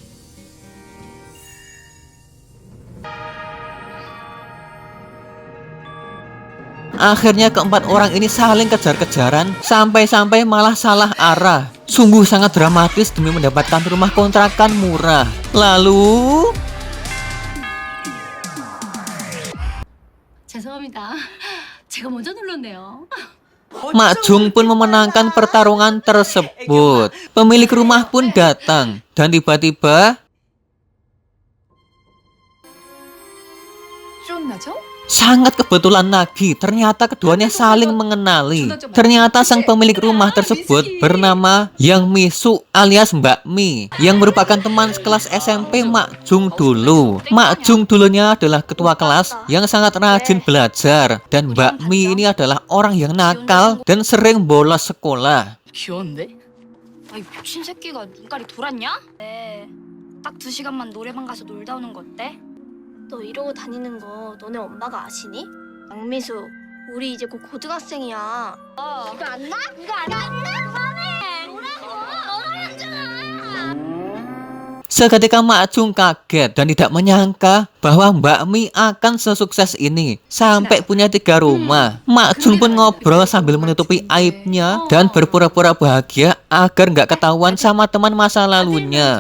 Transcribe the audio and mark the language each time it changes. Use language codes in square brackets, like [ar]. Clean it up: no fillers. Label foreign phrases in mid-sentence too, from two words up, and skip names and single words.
[id] Akhirnya keempat orang ini saling kejar-kejaran sampai-sampai malah salah arah. Sungguh sangat dramatis demi mendapatkan rumah kontrakan murah. Lalu [ko] 죄송합니다. 제가 먼저 눌렀네요. [id] Mak Jung pun memenangkan pertarungan tersebut. Pemilik rumah pun datang dan tiba-tiba [ko] 기억나죠? [id] sangat kebetulan lagi, ternyata keduanya saling mengenali. Ternyata sang pemilik rumah tersebut bernama Yang Misu alias Mbak Mi, yang merupakan teman sekelas SMP Mak Jung dulu. Mak Jung dulunya adalah ketua kelas yang sangat rajin belajar, dan Mbak Mi ini adalah orang yang nakal dan sering bolos sekolah. [ko] 귀여운데? 아이 미친 새끼가 눈깔이 돌았냐? 네. 딱 2시간만 노래방 가서 놀다 오는 거 어때? 너 이러고 다니는 거 너네 엄마가 아시니? 양미수, 우리 이제 곧 고등학생이야. 이거 안 나? 이거 안 나? 그만해! 뭐라고! 너랑 했잖아! [id] Seketika Mak Jung kaget dan tidak menyangka bahwa Mbak Mi akan sesukses ini sampai punya 3 rumah. Mak Jung pun ngobrol sambil menutupi aibnya dan berpura-pura bahagia agar nggak ketahuan sama teman masa lalunya.